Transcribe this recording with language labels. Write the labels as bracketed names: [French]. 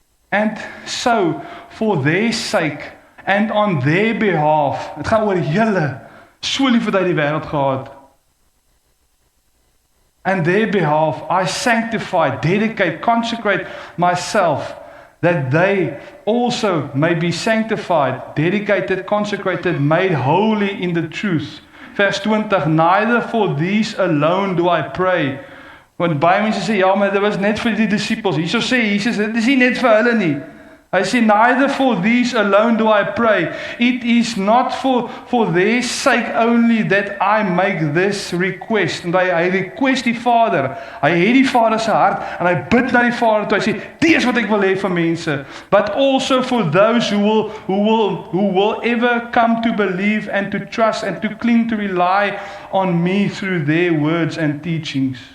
[English] And so, for their sake, and on their behalf, [Afrikaans] het gaan oor julle, so lief het hy die wêreld gehad. [English] And their behalf, I sanctify, dedicate, consecrate myself, that they also may be sanctified, dedicated, consecrated, made holy in the truth. [Afrikaans] Vers 20, [English] neither for these alone do I pray. [Afrikaans] Want baie mense sê, ja, maar dit was net vir die disippels. Hierso sê Jesus, dit is nie net vir hulle nie. Hy sê, [English] neither for these alone do I pray. It is not for their sake only that I make this request. [Afrikaans] En hy request die Vader. Hy het die Vader se hart, en hy bid na die Vader toe. Hy sê, dit is wat ek wil hê vir mense. [English] But also for those who will ever come to believe and to trust and to cling to rely on me through their words and teachings.